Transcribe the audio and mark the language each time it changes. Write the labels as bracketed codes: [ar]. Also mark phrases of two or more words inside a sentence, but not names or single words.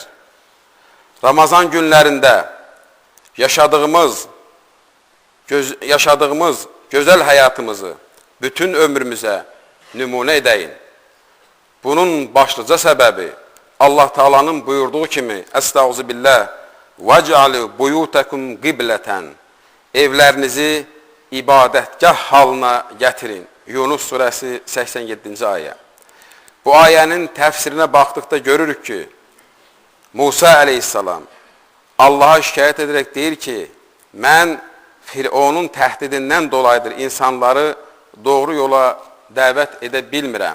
[az] Ramazan günlərində yaşadığımız gözəl həyatımızı bütün ömrümüzə nümunə edəyin. Bunun başlıca səbəbi Allah Taala'nın buyurduğu kimi Estağfirullah [ar] وَجْعَلُوا بُيُوتَكُمْ قِبْلَةً [az] evlərinizi ibadətgah halına gətirin. Yunus surəsi 87-ci ayə. Bu ayənin təfsirinə baxdıqda görürük ki, Musa əleyhissalam Allaha şikayət edərək deyir ki, mən Firavunun təhdidindən dolayıdır insanları doğru yola dəvət edə bilmirəm.